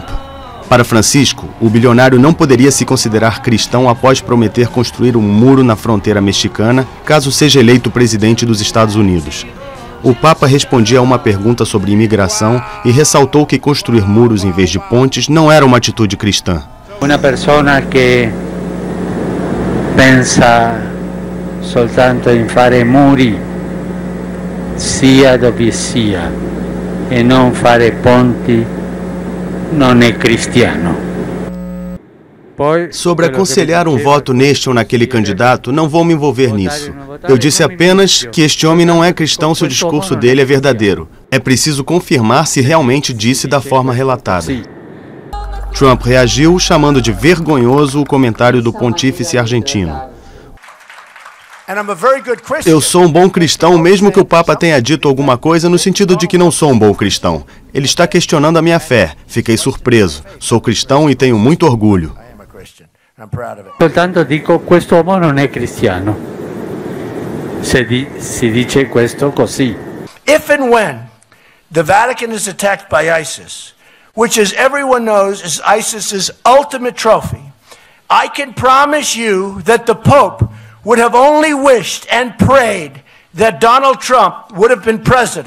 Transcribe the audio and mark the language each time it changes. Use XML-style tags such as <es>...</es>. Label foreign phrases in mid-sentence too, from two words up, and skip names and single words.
<pt>Para Francisco, o bilionário não poderia se considerar cristão após prometer construir um muro na fronteira mexicana, caso seja eleito presidente dos Estados Unidos. O Papa respondia a uma pergunta sobre imigração e ressaltou que construir muros em vez de pontes não era uma atitude cristã. Uma pessoa que pensa</pt> <it>soltanto in fare muri, sia dove sia, e non fare ponti, non è cristiano.</it> <pt>Sobre aconselhar um voto neste ou naquele candidato, não vou me envolver nisso. Eu disse apenas que este homem não é cristão se o discurso dele é verdadeiro. É preciso confirmar se realmente disse da forma relatada. Trump reagiu, chamando de vergonhoso o comentário do pontífice argentino. Eu sou um bom cristão, mesmo que o Papa tenha dito alguma coisa no sentido de que não sou um bom cristão. Ele está questionando a minha fé. Fiquei surpreso. Sou cristão e tenho muito orgulho.</pt> <it>Soltanto dico, questo uomo non è cristiano. Si dice questo così.</it> <en>If and when the Vatican is attacked by ISIS, which as everyone knows is ISIS's ultimate trophy, I can promise you that the Pope would have only wished and prayed that Donald Trump would have been president.</en>